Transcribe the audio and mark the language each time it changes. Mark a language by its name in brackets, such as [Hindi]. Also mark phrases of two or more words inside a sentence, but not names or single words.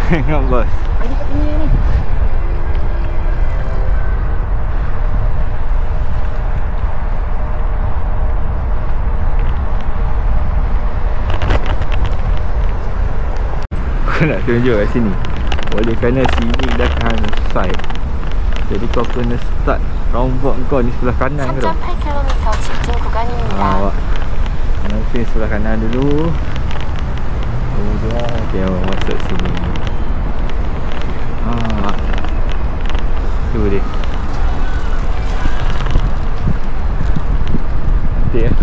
[Malay] Tengok bos. Aku nak tunjuk kat sini. Oleh kerana sini dah kan side, jadi kau kena [English] start roundabout [Malay] kau ni sebelah kanan ke tak? [Korean] 3.8km 직진 구간입니다. [Malay] Awak nanti sebelah kanan dulu, kemudian dia masuk sini. Tu dia. Cantik ya?